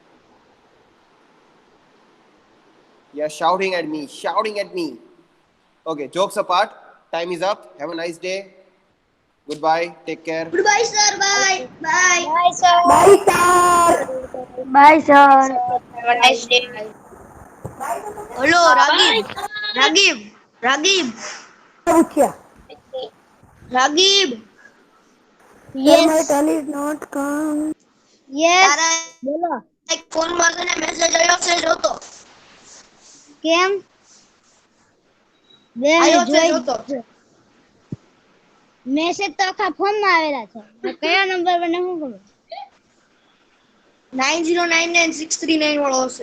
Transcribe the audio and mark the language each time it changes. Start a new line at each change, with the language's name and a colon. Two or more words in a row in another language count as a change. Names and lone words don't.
English: You're shouting at me, shouting at me. Okay, jokes apart. Time is up. Have a nice day. Goodbye. Take care. Goodbye, sir. Bye. Bye. bye, sir. Bye, sir. Have a nice day. Hello, Ragib. Ragib. Ragib. Ragib. Yes. Yes.
Gujarati: તારા બોલો એક ફોનમાં તને મેસેજ આવ્યો છે જોતો કેમ બે આવ્યો છે જોઈ જોતો મેસેજ તો આખા ફોન માં આવેલા છે કયા નંબર પર હું ખબર 90996339 વાળો હશે